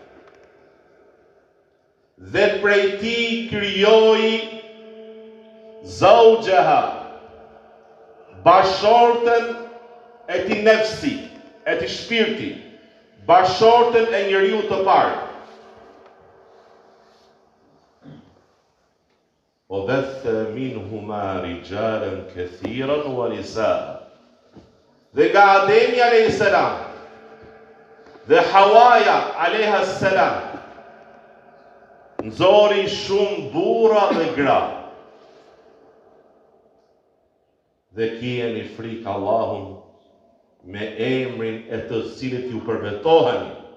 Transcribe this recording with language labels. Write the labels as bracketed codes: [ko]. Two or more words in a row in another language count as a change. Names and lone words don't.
[sq] Dhe prej tij krijoi zawjaha, bashortën e tij nefsi, e tij shpirti, bashortën e njeriu të parë. [ar] وبث منهما رجالا كثيرا ونساء. [sq] Dhe nga Ademi [ar] عليه السلام [sq] dhe Hawaja [ar] عليها السلام [sq] nxori shumë burra dhe gra. Dhe kiheni frikë Allahun me emrin e të cilit ju përbetoheni.